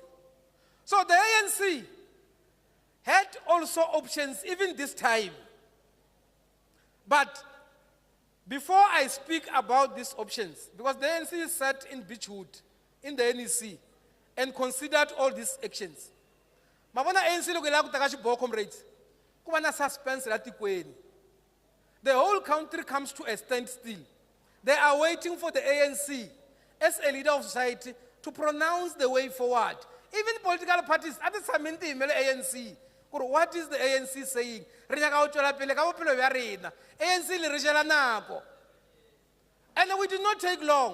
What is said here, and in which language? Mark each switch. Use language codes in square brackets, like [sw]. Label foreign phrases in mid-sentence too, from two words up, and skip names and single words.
[en] So the ANC had also options even this time. But before I speak about these options, because the ANC sat in Beechwood, in the NEC, and considered all these actions. [ts] Mabona ANC lokela ku taka xiboho comrades. Ku va na suspense la tikweni. [en] The whole country comes to a standstill. They are waiting for the ANC as a leader of society to pronounce the way forward. Even political parties at the summit email ANC. What is the ANC saying? And we did not take long.